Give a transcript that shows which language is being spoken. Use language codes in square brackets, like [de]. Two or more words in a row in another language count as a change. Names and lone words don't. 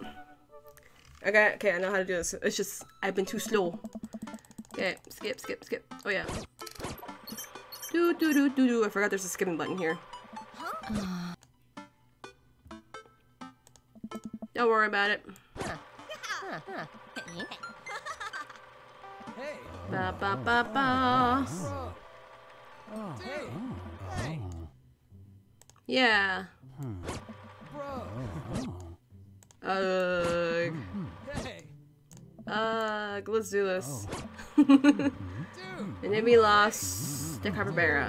[en] Okay, I know how to do this. It's just, I've been too slow. Okay, skip. Oh yeah. Do. I forgot there's a skipping button here. Don't worry about it. Hey. Ba ba ba ba. Bro. Oh. Hey. Oh. Hey. Yeah. Bro. Ugh. Hey. Let's do this. Dude. And then we lost the capybara.